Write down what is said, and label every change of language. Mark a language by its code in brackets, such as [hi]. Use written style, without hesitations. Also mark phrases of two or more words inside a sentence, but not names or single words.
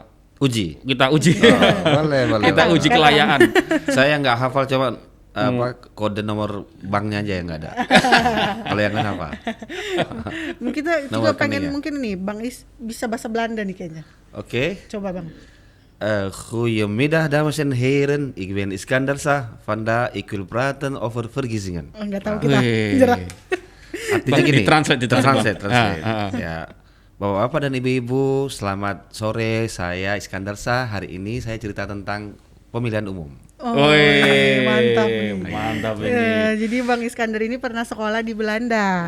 [id] Uji. uji. Boleh. Kita uji kelayaan. Saya nggak hafal, coba kode nomor banknya aja yang nggak ada. Kalau yang lain hafal. Mungkin kita juga Nomor pengen rekeningnya. mungkin nih Bang Is bisa bahasa Belanda nih kayaknya. Oke. Coba Bang. [nl] Goedemiddag dames en heren, ik ben Iskandar Shah van de ik wil praten over verkiezingen. [id] Oh, nggak tahu kita. Wih. Jerak. Artinya Bang, gini. ditranslate, Translate. Ah. Ya. Bapak-bapak dan ibu-ibu, selamat sore. Saya Iskandar Shah. Hari ini saya cerita tentang pemilihan umum. Oh, Wih, mantap nih. Mantap ini. Ya, jadi Bang Iskandar ini pernah sekolah di Belanda.